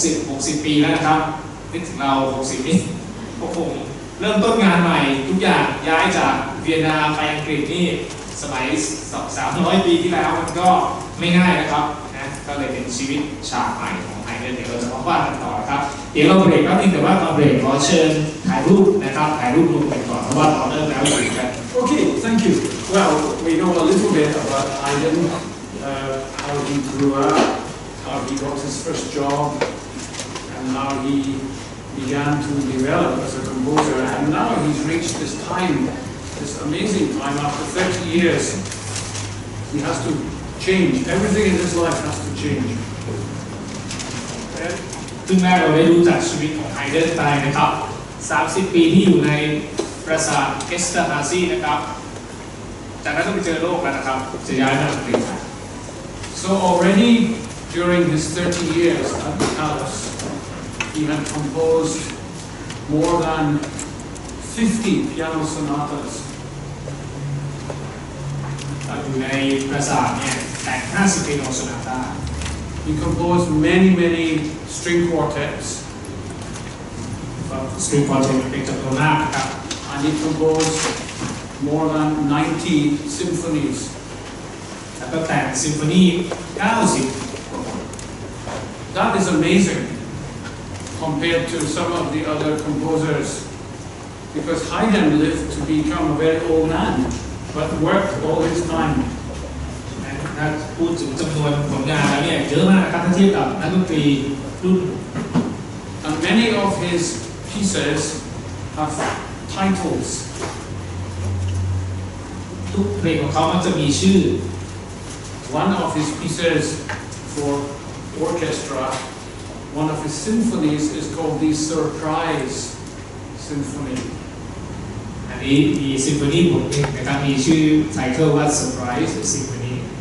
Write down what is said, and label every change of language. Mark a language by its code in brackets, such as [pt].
[th] 60 ปีแล้วนะครับนึกถึงเรา60นี่ก็คงเริ่มต้นงานใหม่ทุกอย่างย้ายจากเวียนนาไปอังกฤษนี่สมัย300 ปีที่แล้วมันก็ไม่ง่ายนะครับนะก็เลยเป็นชีวิตฉากใหม่ของไฮเดนเดี๋ยวเราจะมาว่ากันต่อครับเดี๋ยวเราเบรกแป๊บนึงแต่ว่าตอนเบรกขอเชิญถ่ายรูปนะครับถ่ายรูปรวมกันก่อนเพราะว่าตอนเริ่มแล้วอยู่กัน [en] Okay, thank you. Well, we know a little bit about Haydn, how he grew up, how he got his first job, and how he began to develop as a composer. And now he's reached this time, this amazing time. After 30 years, he has to change. Everything in his life has to change. [th] ซึ่งแรกเราได้รู้จักชีวิตของไฮเดนไปนะครับ30 ปีที่อยู่ในปราสาทเอสเตอร์ฮาซีนะครับจากนั้นก็ไปเจอโลกแล้วนะครับจะย้ายมาอังกฤษ [en] So already during his 30 years at the palace, he had composed more than 50 piano sonatas. [th] อยู่ในปราสาทเนี่ยแต่ง50 piano sonata. [en] He composed many string quartets. [th] String quartet เป็นจำนวนมากนะครับ [en] And he composed more than 90 symphonies. [th] แล้วก็แต่งซิมโฟนี90 [en] That is amazing compared to some of the other composers, because Haydn lived to become a very old man, but worked all his time. [th] ถ้าพูดถึงจำนวนผลงานแล้วเนี่ยเยอะมากนะครับถ้าเทียบกับนักดนตรีรุ่น [en] And many of his pieces have titles. [th] ทุกเพลงของเขามันจะมีชื่อ [en] One of his pieces for orchestra, one of his symphonies is called the Surprise Symphony. [th] อันนี้มีซิมโฟนีบทหนึ่งนะครับมีชื่อไทเทิลว่า Surprise Symphony.